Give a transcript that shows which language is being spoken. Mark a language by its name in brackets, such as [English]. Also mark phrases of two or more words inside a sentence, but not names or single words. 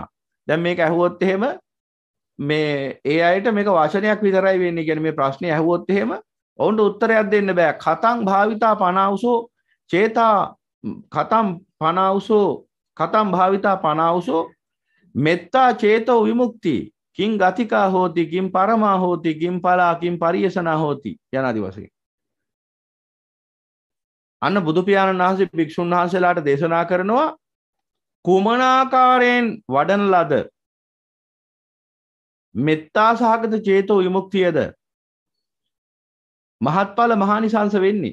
[Sinhala] දැන් මේක ඇහුවොත් එහෙම මේ ඒ අයට මේක වචනයක් විතරයි වෙන්නේ. කියන්නේ මේ ප්‍රශ්නේ ඇහුවොත් එහෙම ඔවුන්ට උත්තරයක් දෙන්න බෑ. [Pali] කතං භාවිතා පනාවුසෝ චේතා කතං භාවිතා පනාවුසෝ මෙත්තා චේතෝ විමුක්ති කිං ගතිකා හෝති කිං පරමා හෝති කිං පලා කිං පරියසනා හෝති යනාදි වශයෙන්. [Sinhala] අන්න බුදු පියාණන් වහන්සේ භික්ෂුන් වහන්සේලාට දේශනා කරනවා කුමනාකාරයෙන් වඩන ලද මෙත්තා සහගත චේතෝ විමුක්තියද මහත්ඵල මහානිසංස වෙන්නේ.